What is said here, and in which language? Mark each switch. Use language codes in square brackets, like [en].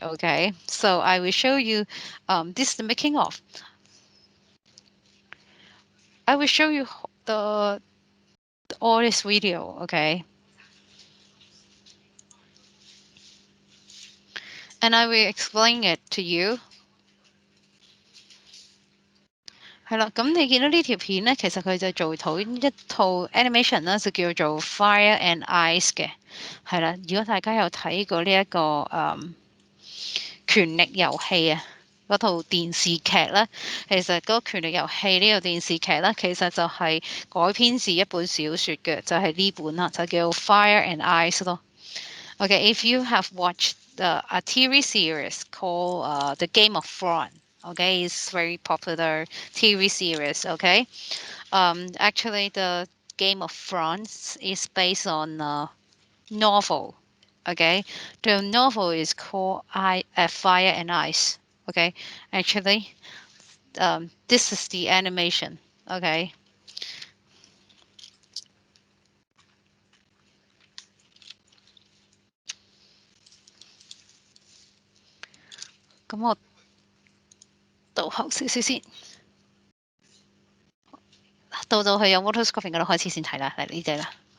[en] Okay, so I will show you. This is the making of. I will show you the all this video. Okay. And I will explain it to you. [yue] 係啦，咁你見到呢條片咧，其實佢就做一套 animation 啦，就叫做 Fire and Ice 嘅，係啦。如果大家有睇過呢一個權力遊戲啊，嗰套電視劇咧，其實嗰個《權力遊戲》呢個電視劇咧，其實就係改編自一本小説嘅，就係呢本啦，就叫《Fire and Ice》咯。 [en] Okay, if you have watched a TV series called The Game of Thrones, okay, it's very popular TV series. Okay, actually, the Game of Thrones is based on a novel. Okay, the novel is called Fire and Ice. Okay, actually, this is the animation. [yue] Okay, 咁我倒後少少先，到去有 water sculpting 嗰度開始先睇啦，嚟呢隻啦。